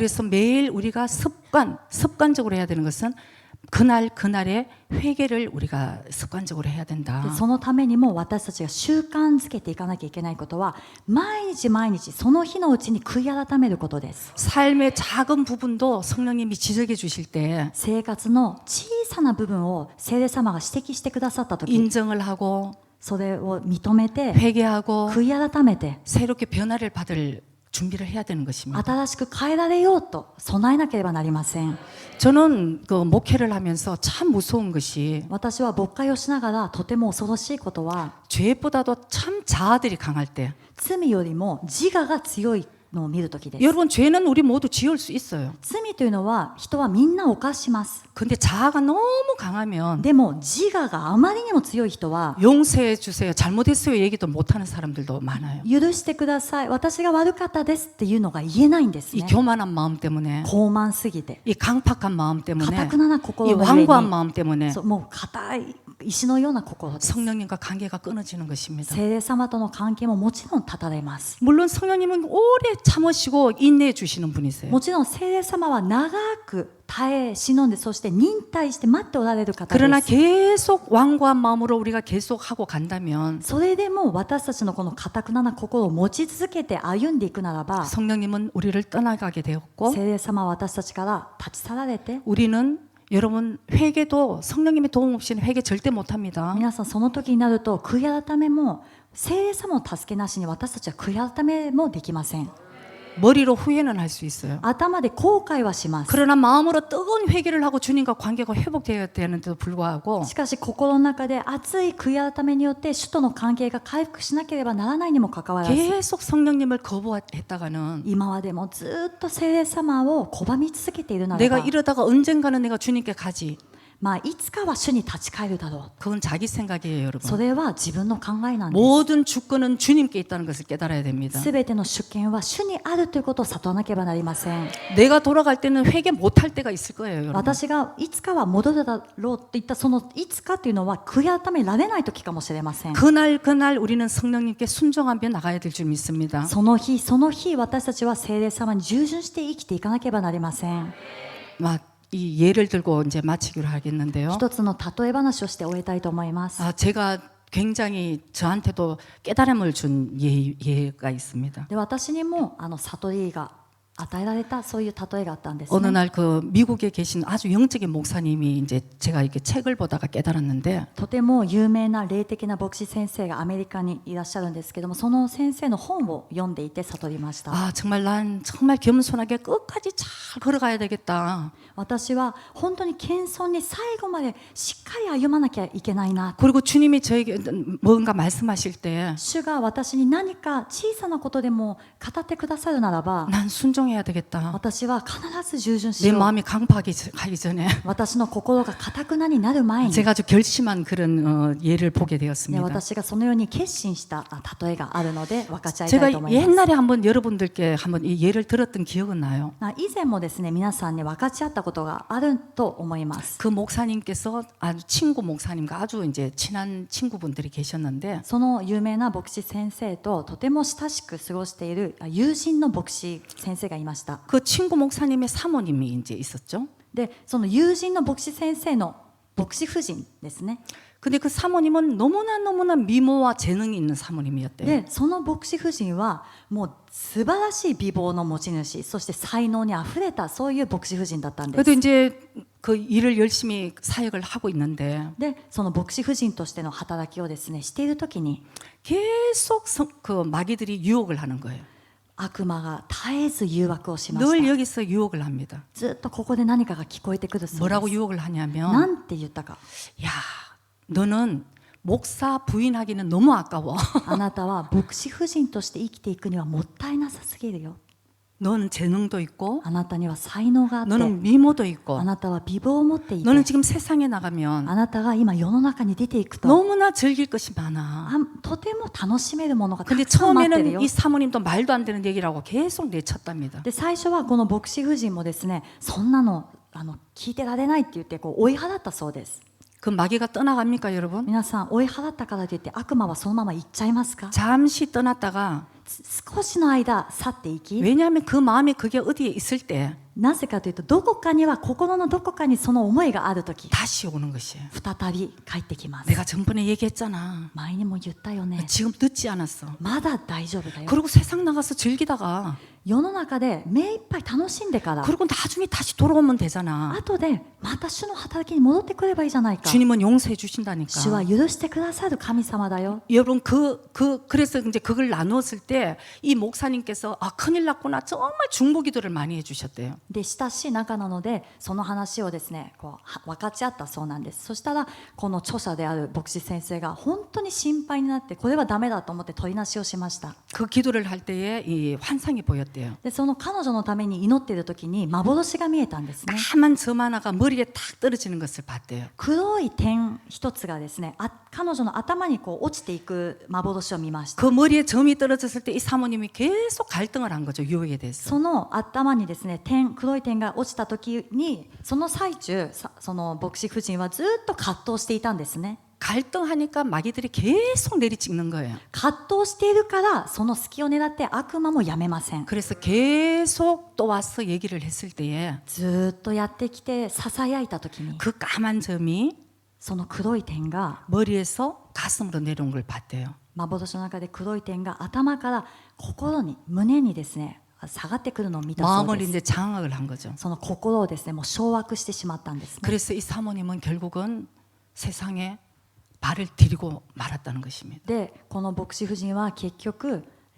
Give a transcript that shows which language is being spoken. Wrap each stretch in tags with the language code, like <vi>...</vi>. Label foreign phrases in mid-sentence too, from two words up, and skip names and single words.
<ko>그래서 매일 우리가 습관적으로 해야 되는 것은 그날의 회개를 우리가 습관적으로 해야 된다.</ko> <ja>でそのためにも私たちが習慣づけていかなきゃいけないことは、毎日毎日その日のうちに悔い改めることです。</ja> <ko>삶의 작은 부분도 성령님이 지적해 주실 때</ko> <ja>生活の小さな部分を聖霊様が指摘してくださったとき、</ja> <ko>인정을 하고</ko> <ja>それを認めて</ja> <ko>회개하고</ko> <ja>悔い改めて</ja> <ko>새롭게 변화를 받을 준비를 해야 되는 것입니다.</ko> <ja>新しく変えられようと備えなければなりません。</ja> <ko>저는 그 목회를 하면서 참 무서운 것이</ko> <ja>私は牧会をしながらとても恐ろしいことは、</ja> <ko>죄보다도 참 자아들이 강할 때</ko> <ja>罪よりも自我が強いのを見るときです。</ja> <ko>여러분 죄는 우리 모두 지을 수 있어요.</ko> <ja>罪というのは人はみんな犯します。</ja> <ko>근데 자아가 너무 강하면</ko> <ja>でも自我があまりにも強い人は、</ja> <ko>용서해 주세요, 잘못했어요 얘기도 못하는 사람들도 많아요.</ko> <ja>許してください、私が悪かったですっていうのが言えないんです</ja> <ko>이</ko> <ja>ね。</ja> <ko>교만한 마음 때문에</ko> <ja>傲慢すぎて、</ja> <ko>이 강팍한 마음 때문에</ko> <ja>固くなな心</ja> <ko>이</ko> <ja>の上</ja> <ko>완고한</ko> <ja>に、</ja> <ko>마음 때문에</ko> <ja>そうもう固い石のような心です。</ja> <ko>성령님과 관계가 끊어지는 것입니다.</ko> <ja>聖霊様との関係ももちろん断たれます。</ja> <ko>물론 성령님은 오래 참으시고 인내해 주시는 분이세요.</ko> <ja>もちろん聖霊様は長く耐え忍んで、そして忍耐して待っておられる方</ja> <ko>그러나</ko> <ja>です。</ja> <ko>계속 완고한 마음으로 우리가 계속 하고 간다면</ko> <ja>それでも私たちのこの固くなな心を持ち続けて歩んでいくならば、</ja> <ko>성령님은 우리를 떠나가게 되었고</ko> <ja>聖霊様は私たちから立ち去られて、</ja> <ko>우리는 여러분 회개도 성령님의 도움 없이는 회개 절대 못합니다.</ko> <ja>皆さんその時になると悔い改めも聖霊様の助けなしに私たちは悔い改めもできません。</ja> <ko>머리로 후회는 할 수 있어요.</ko> <ja>頭で後悔はします。</ja> <ko>그러나 마음으로 뜨거운 회개를 하고 주님과 관계가 회복되어야 되는데도 불구하고</ko> <ja>しかし心の中で熱い悔い改めによって主との関係が回復しなければならないにもかかわらず、</ja> <ko>계속 성령님을 거부했다가는</ko> <ja>今までもずっと聖霊様を拒み続けているなら</ja> <ko>내가</ko> <ja>ば、</ja> <ko>이러다가 언젠가는 내가 주님께 가지.</ko> <ja>まあいつかは主に立ち返るだろ</ja> <ko>그건 자기 생각이에요,</ko> <ja>う。そ</ja> <ko>여러분.</ko> <ja>れは自分の考えなんです。</ja> <ko>모든 주권은 주님께 있다는 것을 깨달아야 됩니다.</ko> <ja>すべての主権は主にあるということを悟らなければなりません。</ja> <ko>내가 돌아갈 때는 회개 못할 때가 있을 거예요, 여러분.</ko> <ja>私がいつかは戻るだろうっていったそのいつかというのは悔い改められない時かもしれません。</ja> <ko>그날 우리는 성령님께 순종하며 나가야 될 줄 믿습니다.</ko> <ja>その日その日私たちは聖霊様に従順して生きていかなければなりません。</ja> <ko>이 예를 들고 이제 마치기로 하겠는데요.</ko> <ja>一つの例え話をして終えたいと思います。</ja> <ko>제가 굉장히 저한테도 깨달음을 준 예가 있습니다.</ko> <ja>で私にも悟りが与えられたそういう例えがあったんです、</ja> <ko>어느</ko> <ja>ね。</ja> <ko>날 그 미국에 계신 아주 영적인 목사님이 이제 제가 이렇게 책을 보다가 깨달았는데</ko> <ja>とても有名な霊的な牧師先生がアメリカにいらっしゃるんですけども、その先生の本を読んでいて悟りました。</ja> <ko>정말 난 정말 겸손하게 끝까지 잘 걸어가야 되겠다.</ko> <ja>私は本当に謙遜に最後までしっかり歩まなきゃいけないな。</ja> <ko>그리고 주님이 저에게 뭔가 말씀하실 때</ko> <ja>主が私に何か小さなことでも語ってくださるならば、</ja> <ko>난 순종해야 되겠다.</ko> <ja>私は必ず従順し</ja> <ko>내</ko> <ja>よう。</ja> <ko>마음이 강팍하기 전에</ko> <ja>私の心が堅くなになる前に、</ja> <ko>제가 아주 결심한 그런 예를 보게</ko> <ja>ね、</ja> <ko>되었습니다.</ko> <ja>私がそのように決心した例えがあるので分かち合いたいと</ja> <ko>제가</ko> <ja>思います。</ja> <ko>옛날에 한번 여러분들께 한번 이 예를 들었던 기억은 나요.</ko> <ja>以前もですね、皆さんに分かち合ったことがあると思います。</ja> <ko>그 목사님께서 아주 친구 목사님과 아주 이제 친한 친구분들이 계셨는데</ko> <ja>その有名な牧師先生ととても親しく過ごしている友人の牧師先生がいました。</ja> <ko>그 친구 목사님의 사모님이 이제 있었죠.</ko> <ja>で、その友人の牧師先生の牧師夫人ですね。</ja> <ko>근데 그 사모님은 너무나 미모와 재능이 있는 사모님이었대요.</ko> <ja>で、その牧師夫人はもう素晴らしい美貌の持ち主、そして才能にあふれたそういう牧師夫人だったんです。</ja> <ko>그래도 이제 그 일을 열심히 사역을 하고 있는데</ko> <ja>で、その牧師夫人としての働きをですね、しているときに</ja> <ko>계속 그 마귀들이 유혹을 하는 거예요.</ko> <ja>悪魔が絶えず誘惑をしま</ja> <ko>늘</ko> <ja>した。</ja> <ko>여기서 유혹을 합니다.</ko> <ja>ずっとここで何かが聞こえてくるそうで</ja> <ko>뭐라고</ko> <ja>す。</ja> <ko>유혹을</ko> <ja>な</ja> <ko>하냐면</ko> <ja>んて言ったか。</ja> <ko>야, 너는 목사 부인하기는 너무 아까워.</ko> <ja>あなたは牧師夫人として生きていくにはもったいなさすぎるよ。</ja> <ko>넌 재능도 있고</ko> <ja>あなたには才能があって、</ja> <ko>너는 미모도 있고</ko> <ja>あなたは美貌を持っていて、</ja> <ko>너는 지금 세상에 나가면</ko> <ja>あなたが今世の中に出ていくと、</ja> <ko>너무나 즐길 것이 많아.</ko> <ja>とても楽しめるものがた</ja> <ko>근데</ko> <ja>くさん待ってる</ja> <ko>처음에는</ko> <ja>よ</ja> <ko>이 。 사모님도 말도 안 되는 얘기라고 계속 내쳤답니다.</ko> <ja>で、最初はこの牧師夫人もですね、そんなの聞いてられないって言って追い払ったそうです。</ja> <ko>그 마귀가 떠나갑니까, 여러분?</ko> <ja>皆さん追い払ったからといって悪魔はそのまま行っちゃいますか？</ja> <ko>잠시 떠났다가</ko> <ja>少しの間去っていき、</ja> <ko>왜냐하면 그 마음이 그게 어디에 있을 때</ko> <ja>なぜかというとどこかには心のどこかにその思いがあるとき</ja> <ko>다시 오는 것이에요.</ko> <ja>再び帰ってきます。</ja> <ko>내가 전번에 얘기했잖아.</ko> <ja>前にも言ったよね。</ja> <ko>지금 늦지 않았어.</ko> <ja>まだ大丈夫だよ。</ja> <ko>그리고 세상 나가서 즐기다가</ko> <ja>世の中で目いっぱい楽しんでから</ja> <ko>그리고 나중에 다시 돌아오면 되잖아.</ko> <ja>後でまた主の働きに戻ってくればいいじゃないか。</ja> <ko>주님은 용서해</ko> <ja>主</ja> <ko>주신다니까.</ko> <ja>は許してくださる神様だよ。</ja> <ko>여러분 그래서 이제 그걸 나누었을 때 이 목사님께서 큰일 났구나 정말 중보기도를 많이 해주셨대요.</ko> <ja>で親しい仲なのでその話をですね分かち合ったそうなんです。そしたらこの著者である牧師先生が本当に心配になってこれはダメだと思って取りなしをしました。</ja> <ko>그 기도를 할 때에 이 환상이 보였대요.</ko> <ja>でその彼女のために祈っている時に幻が見えたんですね。</ja> <ko>까만 점 하나가 머리에 탁 떨어지는 것을 봤대요.</ko> <ja>黒い点一つがですね、彼女の頭に落ちていく幻を見ました。</ja> <ko>그 머리에 점이 떨어졌을 때 이 사모님이 계속 갈등을 한 거죠. 유혹에 대해서.</ko> <ja>その頭にですね黒い点が落ちた時にその最中その牧師夫人はずっと葛藤していたんですね。</ja> <ko>갈등하니까 마귀들이 계속 내리찍는 거예요.</ko> <ja>葛藤しているからその隙を狙って悪魔もやめません。</ja> <ko>그래서 계속 또 와서 얘기를 했을 때에</ko> <ja>ずっとやってきてささやいた時に</ja> <ko>그 까만 점이</ko> <ja>その黒い点が</ja> <ko>머리에서 가슴으로 내려온 걸 봤대요.</ko> <ja>幻の中で黒い点が頭から心に胸にですね下がってくるのを見たそう</ja> <ko>마음을</ko> <ja>です。</ja> <ko>이제 장악을 한 거죠.</ko> <ja>その心をですねもう掌握してしまったんですね。</ja> <ko>그래서 이 사모님은 결국은 세상에 발을 들이고 말았다는 것입니다.</ko>